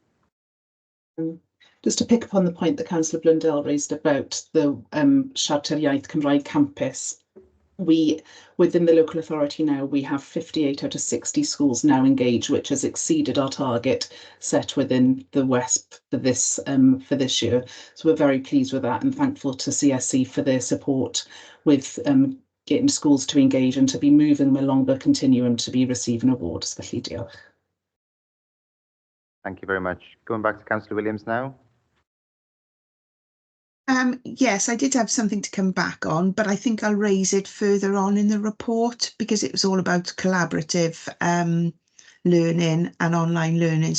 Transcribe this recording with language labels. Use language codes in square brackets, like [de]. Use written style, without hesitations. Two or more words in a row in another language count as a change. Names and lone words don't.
[en] Just to pick up on the point that Councillor Blundell raised about the Siarter Iaith Cymraeg campus, within the local authority now, we have 58 out of 60 schools now engaged, which has exceeded our target set within the WESP for this year. So we're very pleased with that and thankful to CSC for their support with getting schools to engage and to be moving them along the continuum to be receiving awards. [cy] Felly diolch. [en] Thank you very much. Going back to Councillor Williams now. Yes, I did have something to come back on, but I think I'll raise it further on in the report, because it was all about collaborative learning and online learning.